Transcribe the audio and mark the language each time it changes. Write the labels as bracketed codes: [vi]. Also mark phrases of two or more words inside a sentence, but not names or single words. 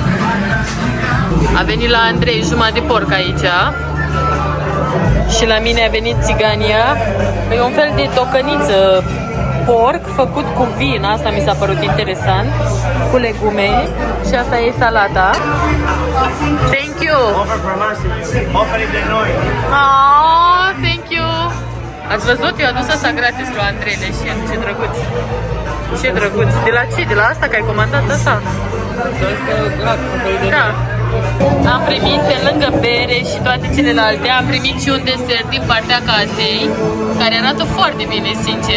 [ro] A venit la Andrei jumătate de porc aici. Și la mine a venit țigania. E un fel de tocăniță porc făcut cu vin. Asta mi s-a părut interesant. Cu legume. Și asta e salata. [en] Thank you! [ro] Offering de noi. [en] Oh, thank you! [ro] Ați văzut? Eu adus asta gratis lui Andrei Leșin. Ce drăguț! Ce drăguț! De la ce? De la asta că ai comandat asta? Da. Am primit pe lângă bere și toate celelalte, am primit și un desert din partea casei, care arată foarte bine, sincer.